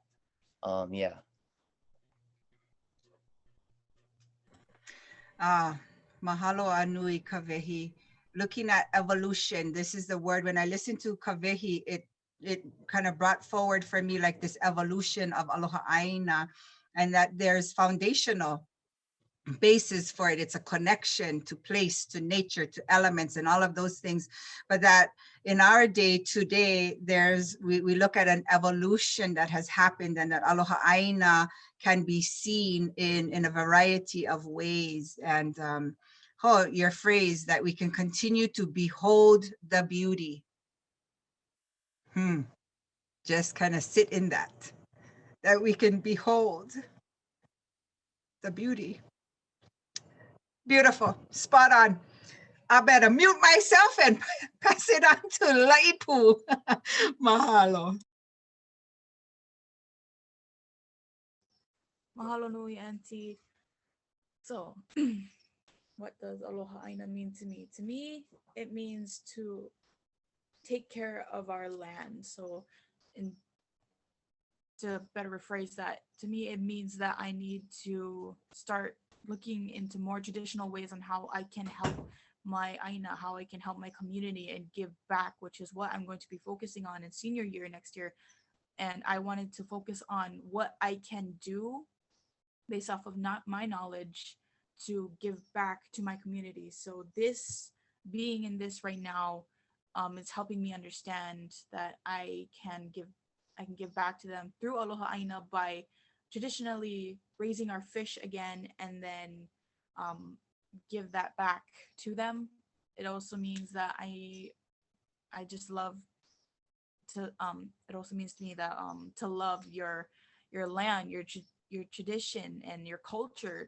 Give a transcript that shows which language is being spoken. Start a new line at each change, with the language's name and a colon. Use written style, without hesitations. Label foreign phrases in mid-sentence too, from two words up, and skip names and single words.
English: Yeah.
Hawaiian: Mahalo anui kawehi.
English: Looking at evolution, this is the word. When I listened to kawehi, it kind of brought forward for me like this evolution of
Hawaiian: aloha ʻāina,
English: and that there's foundational basis for it. It's a connection to place, to nature, to elements, and all of those things. But that in our day today, we look at an evolution that has happened, and that
Hawaiian: aloha ʻāina
English: can be seen in a variety of ways. And your phrase that we can continue to behold the beauty. Just kind of sit in that we can behold the beauty. Beautiful, spot on. I better mute myself and pass it on to Laipu. Mahalo.
Hawaiian: Mahalo nui, Auntie.
English: So, what does
Hawaiian: aloha ʻāina
English: mean to me? To me, it means to take care of our land. So, to better rephrase that, to me, it means that I need to start looking into more traditional ways on how I can help my ʻāina, how I can help my community and give back, which is what I'm going to be focusing on in senior year next year. And I wanted to focus on what I can do based off of my knowledge to give back to my community. So this, being in this right now, is helping me understand that I can give back to them through
Hawaiian: aloha ʻāina
English: by traditionally raising our fish again, and then give that back to them. It also means that I just love to it also means to me that to love your land, your tradition and your culture.